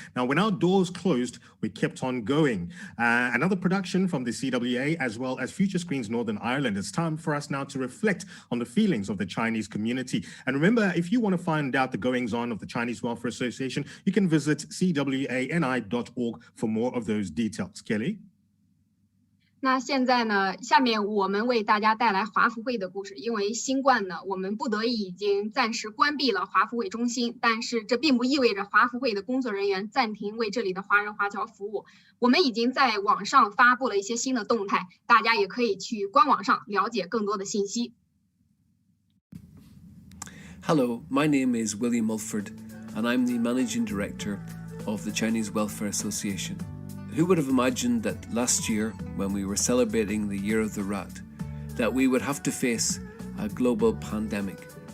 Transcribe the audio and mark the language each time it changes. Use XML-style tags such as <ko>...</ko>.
<en>Now, when our doors closed, we kept on going. Another production from the CWA, as well as Future Screens Northern Ireland. It's time for us now to reflect on the feelings of the Chinese community. And remember, if you want to find out the goings-on of the Chinese Welfare Association, you can visit CWANI.org for more of those details. Kelly?</en> <zh>那现在呢，下面我们为大家带来华福会的故事。因为新冠呢，我们不得已已经暂时关闭了华福会中心，但是这并不意味着华福会的工作人员暂停为这里的华人华侨服务。我们已经在网上发布了一些新的动态，大家也可以去官网上了解更多的信息。</zh> <en>Hello, my name is William Mulford, and I'm the Managing Director of the Chinese Welfare Association. Who would have imagined that last year, when we were celebrating the Year of the Rat, that we would have to face a global pandemic?</en>